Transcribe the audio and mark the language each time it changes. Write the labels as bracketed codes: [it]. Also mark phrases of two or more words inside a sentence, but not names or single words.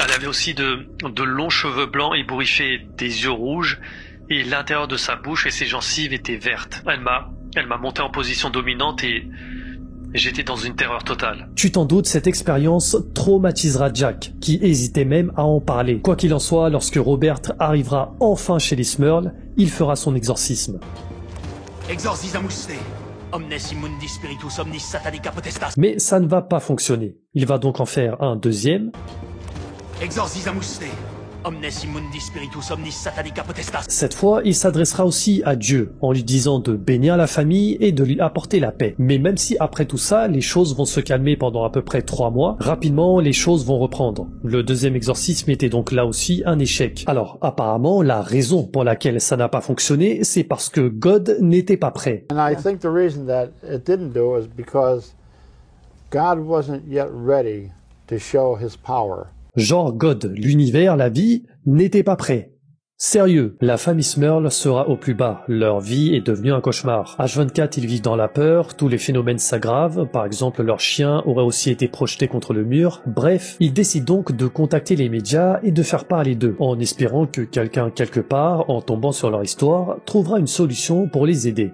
[fr] Elle avait aussi de longs cheveux blancs ébouriffés, des yeux rouges, et l'intérieur de sa bouche et ses gencives étaient vertes. Elle m'a monté en position dominante et j'étais dans une terreur totale. Tu t'en doutes, cette expérience traumatisera Jack, qui hésitait même à en parler. Quoi qu'il en soit, lorsque Robert arrivera enfin chez les Smurl, il fera son exorcisme. [la] Exorcisamus omnes immundi spiritus omnis satanica potestas. [fr] Mais ça ne va pas fonctionner. Il va donc en faire un deuxième. [la] Exorcisamus Omnes immundi spiritus omnis satanica potestas. [fr] Cette fois, il s'adressera aussi à Dieu, en lui disant de bénir la famille et de lui apporter la paix. Mais même si après tout ça, les choses vont se calmer pendant à peu près 3 mois, rapidement, les choses vont reprendre. Le deuxième exorcisme était donc là aussi un échec. Alors, apparemment, la raison pour laquelle ça n'a pas fonctionné, c'est parce que God n'était pas prêt. [en] And I think the reason that it didn't do is because God wasn't yet ready to show his power. [fr] Genre God, l'univers, la vie, n'était pas prêt. Sérieux, la famille Smurl sera au plus bas, leur vie est devenue un cauchemar. H24, ils vivent dans la peur, tous les phénomènes s'aggravent, par exemple leur chien aurait aussi été projeté contre le mur, bref, ils décident donc de contacter les médias et de faire parler d'eux, en espérant que quelqu'un quelque part, en tombant sur leur histoire, trouvera une solution pour les aider.